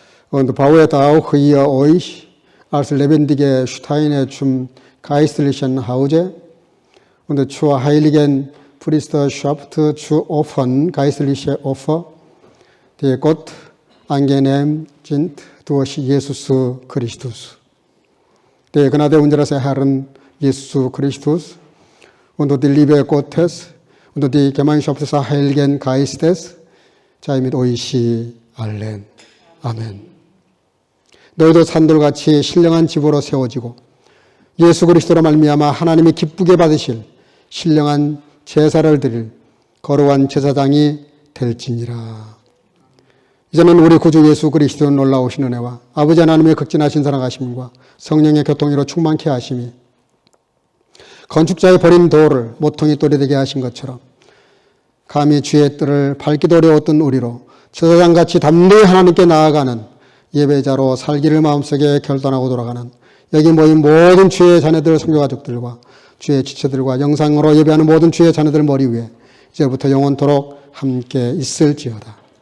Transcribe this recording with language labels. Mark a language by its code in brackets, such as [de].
[de] Und bauet auch ihr euch als lebendige Steine zum geistlichen Hause und zur heiligen Priesterschaft zu opfern, geistliche Opfer, die Gott angenehm sind. [ko] 그것이 예수스 그리스도스. [de] Der Gnade unseres Herrn Jesus Christus und die Liebe Gottes und die Gemeinschaft des Heiligen Geistes sei mit euch allen. [ko] 아멘. 너희도 산돌같이 신령한 집으로 세워지고 예수 그리스도로 말미암아 하나님이 기쁘게 받으실 신령한 제사를 드릴 거룩한 제사장이 될지니라. 이제는 우리 구주 예수 그리스도의 놀라우신 은혜와 아버지 하나님의 극진하신 사랑하심과 성령의 교통으로 충만케 하심이 건축자의 버린 돌을 모퉁이 돌이 되게 하신 것처럼 감히 주의 뜰을 밟기도 어려웠던 우리로 제사장같이 담대히 하나님께 나아가는 예배자로 살기를 마음속에 결단하고 돌아가는 여기 모인 모든 주의 자녀들 성교가족들과 주의 지체들과 영상으로 예배하는 모든 주의 자녀들 머리 위에 이제부터 영원토록 함께 있을지어다.